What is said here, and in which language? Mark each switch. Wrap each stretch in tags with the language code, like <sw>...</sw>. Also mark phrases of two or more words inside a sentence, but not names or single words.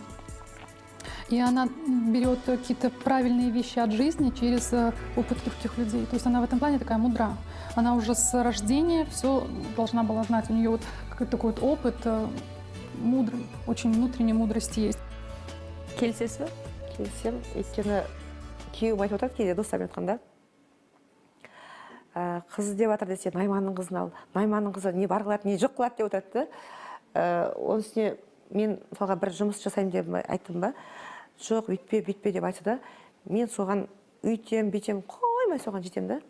<ru>И она берет какие-то правильные вещи от жизни через опыт других людей. То есть она в этом плане такая мудра. Она уже с рождения все должна была знать. У нее вот какой-то такой вот опыт мудрый, очень внутренней мудрости есть.</ru> <kk>Келісесіз бе? Келісем, өйткені күйеуім айтып отырады кейде достарым айтқанда, қыз деп жатыр десе, Найманның қызын ал, Найманның қызы не бар қылады, не жоқ қылады деп отырады. Оның үстіне мен мысалға бір жұмыс жасаймын деп айттым ба, жоқ, бүйтпе деп айтса да, мен соған үйтем, бүйтем, қоймай соған жетем да.</kk>